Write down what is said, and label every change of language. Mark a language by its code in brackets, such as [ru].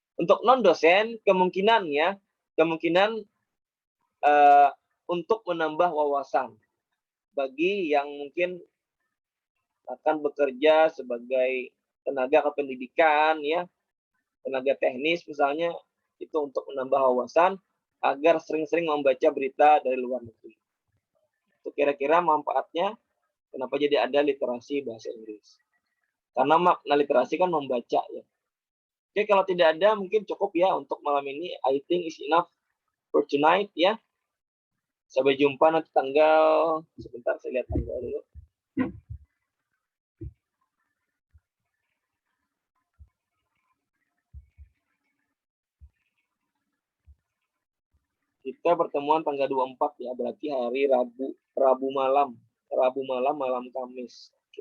[id] Untuk non-dosen kemungkinan untuk menambah wawasan bagi yang mungkin akan bekerja sebagai tenaga kependidikan ya, tenaga teknis misalnya, itu untuk menambah wawasan agar sering-sering membaca berita dari luar negeri. Itu kira-kira manfaatnya kenapa jadi ada literasi bahasa Inggris. Karena makna literasi kan membaca ya. Oke, kalau tidak ada mungkin cukup ya untuk malam ini. [en] I think is enough for tonight ya. [id] Sampai jumpa nanti tanggal, sebentar saya lihat tanggal dulu. Kita pertemuan tanggal 24 ya, berarti hari Rabu malam, malam Kamis.